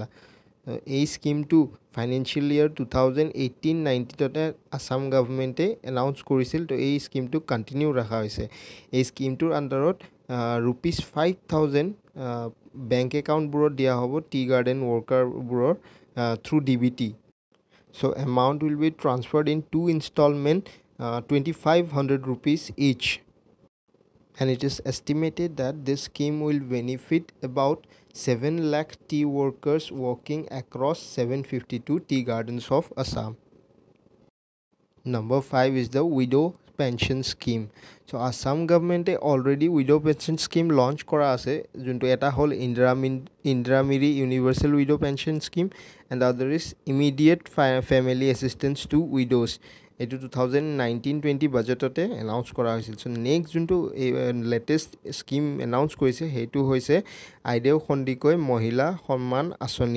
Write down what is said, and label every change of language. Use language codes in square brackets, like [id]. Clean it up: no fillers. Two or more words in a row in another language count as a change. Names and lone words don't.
[as] এই স্কিমটো [en] financial year [as] 2018-19 আসাম [en] government announce [as] কৰিছিল. তো এই স্কিমটো কণ্টিনিউ ৰখা হৈছে. এই স্কিমটোৰ আণ্ডাৰত rupees 5,000 [en] bank accounts [as] দিয়া হ'ব [en] tea garden workers through DBT. So amount will be transferred in 2 installment, 2,500 rupees each. And it is estimated that this scheme will benefit about 7 lakh tea workers working across 752 tea gardens of Assam. Number 5 is the widow pension scheme. So Assam government already widow pension scheme launch [as] কৰা আছে, যিটো এইটো হ'ল [en] Indira Miri universal widow pension scheme, and the other is immediate family assistance to widows. [as] Etu 2019-20 budget ote announce kora hoisil. [en] So next junto latest scheme announce [as] কৰিছে সেইটো হৈছে [en] Aideu Khondikoi Mohila Samman Asoni.